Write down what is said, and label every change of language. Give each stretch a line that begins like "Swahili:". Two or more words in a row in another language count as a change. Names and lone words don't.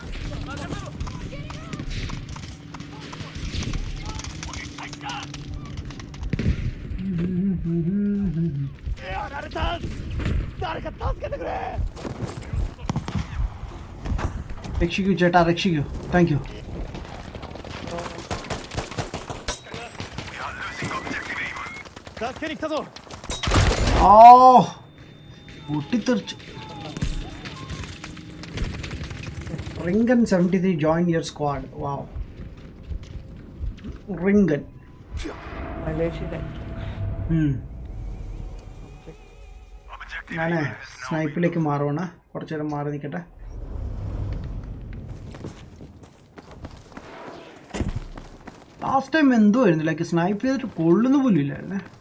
Malayalam: രക്ഷിക്കൂ ചേട്ടാ, രക്ഷിക്കൂ.
English: thank you.
German: Das kenne ich da so.
Malayalam: ഓ പൊട്ടിത്തെറിച്ചു.
English: Ringen 73 join your squad. Wow. Ringen.
Malayalam: ഞാൻ സ്നൈപ്പിലേക്ക് മാറുവാണ്. കുറച്ചു നേരം മാറി നിൽക്കട്ടെ.
English: last time
Malayalam: എന്തോ ആയിരുന്നു, ലൈക്ക് സ്നൈപ്പ് ചെയ്തിട്ട് കൊള്ളുന്ന പോലും ഇല്ലായിരുന്നേ.